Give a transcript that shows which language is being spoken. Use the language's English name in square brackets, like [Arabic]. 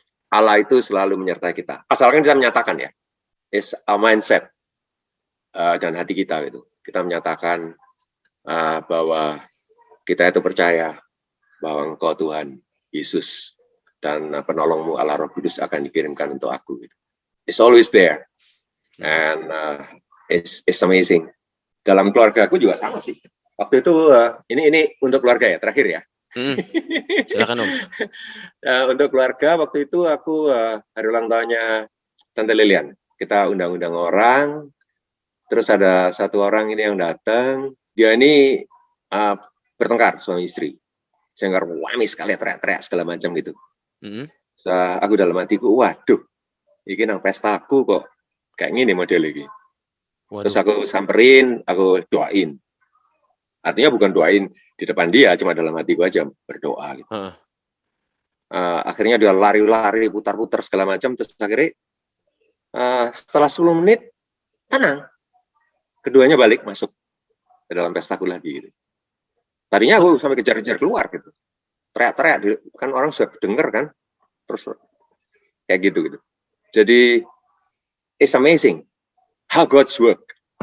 [Indonesian] Allah itu selalu menyertai kita. Asalkan kita menyatakan ya, [English] is a mindset [Indonesian] dan hati kita gitu. Kita menyatakan bahwa kita itu percaya bahwa Engkau Tuhan Yesus dan penolongmu Allah Roh Kudus akan dikirimkan untuk aku. Gitu. [English] It's always there, and it's amazing. [Indonesian] Dalam keluarga aku juga sama sih. Waktu itu ini untuk keluarga ya terakhir ya. Silakan Om. Untuk keluarga waktu itu aku hari ulang tahunnya Tante Lilian. Kita undang-undang orang, terus ada satu orang ini yang datang. Dia ini bertengkar suami istri. Sehingga wami sekali teriak-teriak segala macam gitu. Aku dalam hatiku, waduh, ini nang pestaku kok kayak gini model ini. Terus aku samperin, aku doain. Artinya bukan doain di depan dia, cuma dalam hatiku aja berdoa gitu. Akhirnya dia lari-lari, putar-putar segala macam, terus akhirnya setelah 10 menit tenang, keduanya balik masuk ke dalam pestaku lagi gitu. Tadinya aku sampai kejar-kejar keluar gitu, teriak-teriak, kan orang sudah denger kan, terus kayak gitu. Jadi [English] It's amazing how God's work.